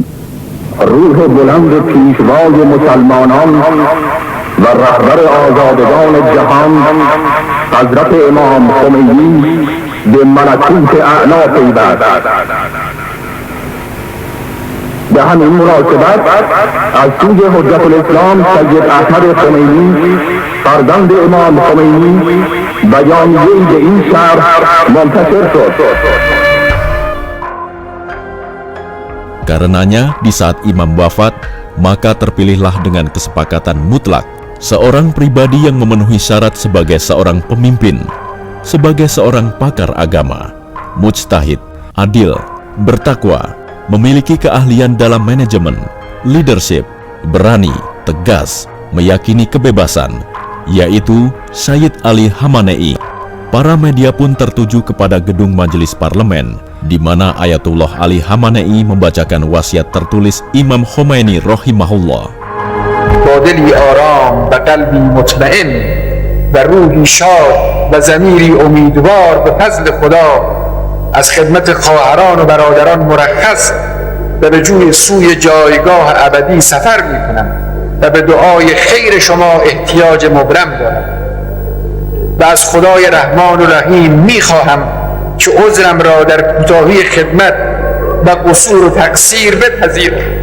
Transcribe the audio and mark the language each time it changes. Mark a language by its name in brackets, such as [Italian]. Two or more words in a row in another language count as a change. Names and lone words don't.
[Persian] روح بلند پیشوای مسلمانان و رهبر آزادگان جهان حضرت امام خمینی به ملکوت اعلی پیوست. به همین مناسبت از سوی حجت الاسلام سید احمد خمینی فرزند امام خمینی بیانیه‌ای به این شهر منتشر شد. [Indonesian] Karenanya, di saat Imam wafat, maka terpilihlah dengan kesepakatan mutlak seorang pribadi yang memenuhi syarat sebagai seorang pemimpin, sebagai seorang pakar agama, mujtahid, adil, bertakwa, memiliki keahlian dalam manajemen, leadership, berani, tegas, meyakini kebebasan, yaitu Sayyid Ali Khamenei, Para media pun tertuju kepada gedung majelis parlemen, di mana Ayatullah Ali Khamenei membacakan wasiat tertulis Imam Khomeini rahimahullah. [Persian] با دلی آرام و قلبی مطمئن و روحی شاد و ضمیری امیدوار به فضل خدا از خدمت خواهران و برادران مرخص و به سوی جایگاه ابدی سفر می‌کنم و به دعای خیر شما احتیاج مبرم دارم و از خدای رحمان و رحیم می‌خواهم که عذرم را در کوتاهی خدمت و قصور و تقصیر بپذیرد